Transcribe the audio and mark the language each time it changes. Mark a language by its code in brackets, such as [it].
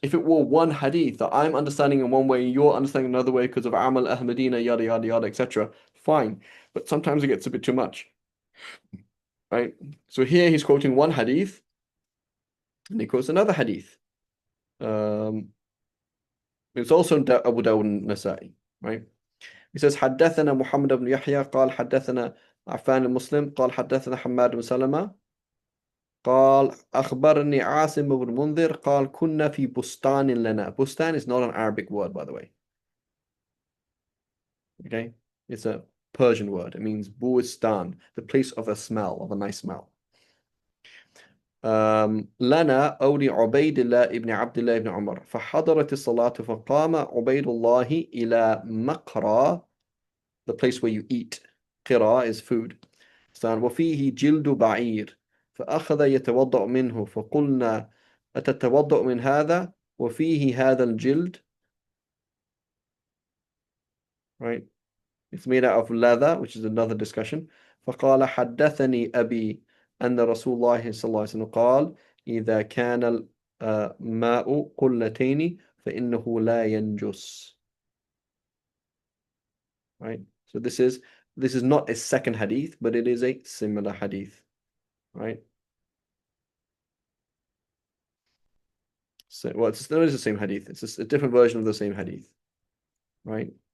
[en] If it were one hadith that I'm understanding in one way, you're understanding another way because of Amal Ahmadina, yada, yada, yada, etc., fine. But sometimes it gets a bit too much, right? So here he's quoting one hadith, and he quotes another hadith. It's also Abu Dawud and Nasa'i, right? He says, [ar] حدثنا محمد بن يحيى قال حدثنا عفان المسلم قال حدثنا حماد بن سلمة قال أخبرني عاصم بن منذر قال كنا في بستان لنا. [en] Bustan is not an Arabic word, by the way. Okay? It's a Persian word. It means Bustan, the place of a smell, of a nice smell. [ar] لنا أو لعبيد الله ابن عبد الله ابن عمر فحضرت الصلاة فقام عبيد الله إلى مقرى, [en] the place where you eat. قرى is food. [ar] وفيه جلد بعير فأخذ يتوضأ منه فقلنا أتتوضأ من هذا وفيه هذا الجلد, right? [en] It's made out of leather, which is another discussion. [ar] فقال حدثني أبي أن رسول الله صلى الله عليه وسلم قال إذا كان الماء قلتين فإنه لا ينجس. [en] Right? So this is not a second hadith, but it is a similar hadith. Right? So, well, it's the same hadith. It's just a different version of the same hadith. Right?